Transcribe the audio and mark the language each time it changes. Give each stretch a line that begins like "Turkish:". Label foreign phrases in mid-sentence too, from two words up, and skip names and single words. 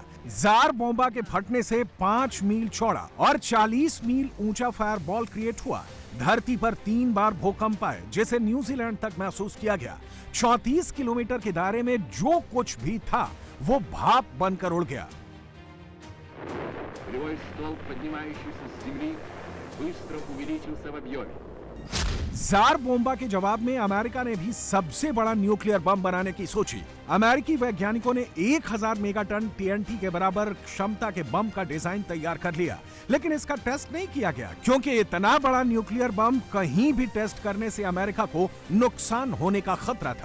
Hindi: जार बोम्बा के फटने से 5 मील चौड़ा और 40 मील ऊंचा
English: fire ball create
Hindi: हुआ। धरती पर 3 बार भूकंप आए, जिसे न्यूजीलैंड तक महसूस किया गया। 34 किलोमीटर के दायरे में जो कुछ भी था वो भाप बनकर उड़ गया।
Russian: Полевой столб, поднимающийся с земли, быстро увеличился в объеме.
Hindi: जार बोम्बा के जवाब में अमेरिका ने भी सबसे बड़ा
English: nuclear bomb
Hindi: बनाने की सोची। अमेरिकी वैज्ञानिकों ने 1000
English: megaton TNT
Hindi: के बराबर क्षमता के बम का डिजाइन तैयार कर लिया, लेकिन इसका टेस्ट नहीं किया गया क्योंकि इतना बड़ा
English: nuclear bomb
Hindi: कहीं भी टेस्ट करने से अमेरिका को नुकसान होने का खतरा था।